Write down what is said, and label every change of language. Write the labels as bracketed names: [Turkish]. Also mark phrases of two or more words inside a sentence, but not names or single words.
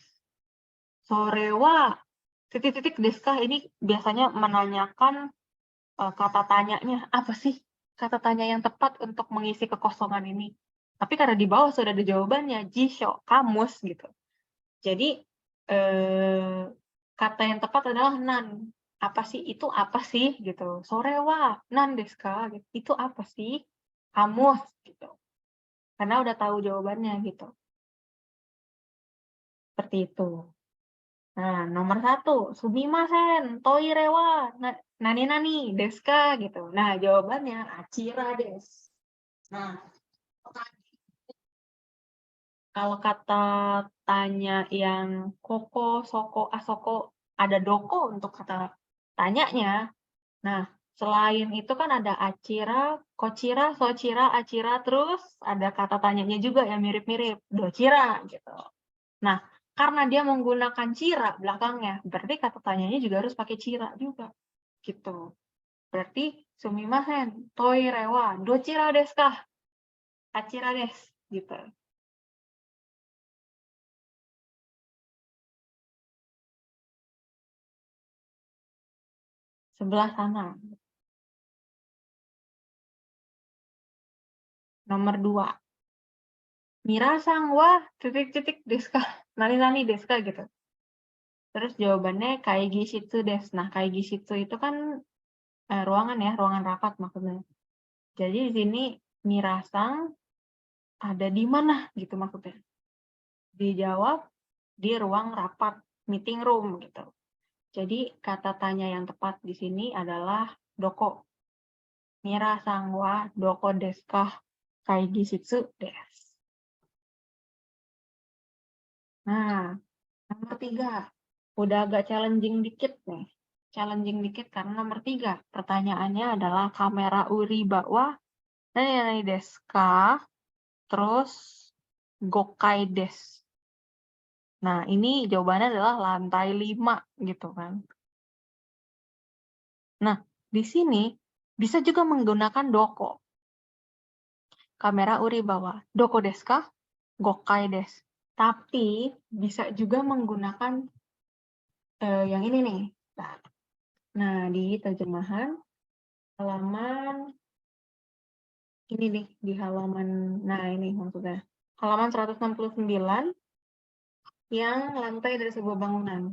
[Indonesian] Sorewa titik-titik deska ini biasanya menanyakan kata tanyanya apa sih kata tanya yang tepat untuk mengisi kekosongan ini. Tapi karena di bawah sudah ada jawabannya, jisho, kamus gitu. Jadi kata yang tepat adalah nan. Apa sih itu apa sih gitu. [Japanese] それは何ですか gitu. [Indonesian] Itu apa sih? Kamus gitu. Karena udah tahu jawabannya gitu. Seperti itu. Nah, nomor 1, [Japanese] すみません、トイレは何ですか gitu. [Indonesian] Nah, jawabannya [Japanese] あちらです. [Indonesian] Nah, kalau kata tanya yang [Japanese] ここ、そこ、あそこ, [Indonesian] ada doko untuk kata tanyanya. Nah, selain itu kan ada [Japanese] あちら、こちら、そちら、あちら, [Indonesian] terus ada kata tanyanya juga yang mirip-mirip, dochira gitu. Nah, karena dia menggunakan cira belakangnya, berarti kata tanyanya juga harus pakai cira juga. Gitu. [Japanese] Berarti すみません、トイレはどちらですか? あちらです. [Indonesian] Gitu. Sebelah sana. Nomor 2. [Japanese] ミラさんは [Indonesian] titik-titik [Japanese] ですか? 何ですか [Indonesian] gitu. Terus jawabannya [Japanese] 会議室です. [Indonesian] Nah, [Japanese] 会議室 [Indonesian] itu kan ruangan ya, ruangan rapat maksudnya. Jadi di sini mirasang ada di mana gitu maksudnya. Dijawab di ruang rapat, [English] meeting room [Indonesian] gitu. Jadi kata tanya yang tepat di sini adalah doko. [Japanese] ミラさんはどこですか? 会議室です. [Indonesian] Nah, nomor 3. Udah agak challenging dikit nih. Challenging dikit karena nomor 3. Pertanyaannya adalah [Japanese] カメラ売り場は何ですか? Terus 五階です. [Indonesian] Nah, ini jawabannya adalah lantai 5 gitu kan. Nah, di sini bisa juga menggunakan doko. [Japanese] カメラ売り場はどこですか? 五階です. [Indonesian] Tapi bisa juga menggunakan yang ini nih. Nah, di terjemahan halaman ini nih, di halaman, nah ini maksudnya. Halaman 169 yang lantai dari sebuah bangunan.